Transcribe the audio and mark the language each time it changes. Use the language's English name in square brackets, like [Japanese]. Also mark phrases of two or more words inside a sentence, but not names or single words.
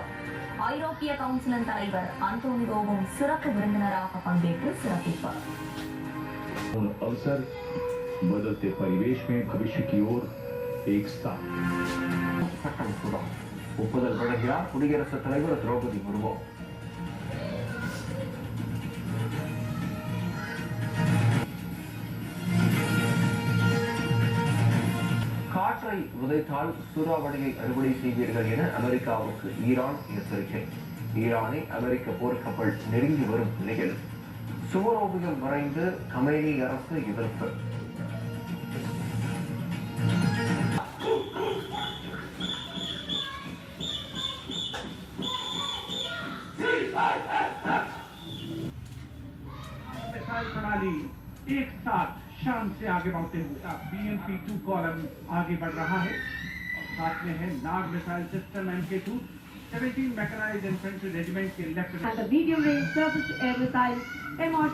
[Tamil] ஐரோப்பிய கவுன்சிலின் தலைவர் அன்டோனியோவும் சிறப்பு விருந்தினராக பங்கேற்று சிறப்பிப்பார். [Hindi] बदलते परिवेश में भविष्य की ओर एक साथ [Tamil] ஒப்புதல் வழங்கினார் குடியரசுத் தலைவர் திரௌபதி முர்மு. காற்றை விதைத்தால் சூறாவளியை அறுவடை செய்வீர்கள் என அமெரிக்காவுக்கு ஈரான் எச்சரிக்கை. ஈரானை அமெரிக்க போர்க்கப்பல் நெருங்கி வரும் நிலையில் சுவரோவியம் வரைந்து கமேனி அரசு எதிர்ப்பு. [Hindi] प्रणाली एक साथ शान से आगे बढ़ते हुए BMP-2 कॉलम आगे बढ़ रहा है और साथ में है नाग मिसाइल सिस्टम MK2 17 मैकेनाइज्ड इन्फेंट्री रेजिमेंट के लेफ्टिनेंट। [English] The medium range surface to air missile MR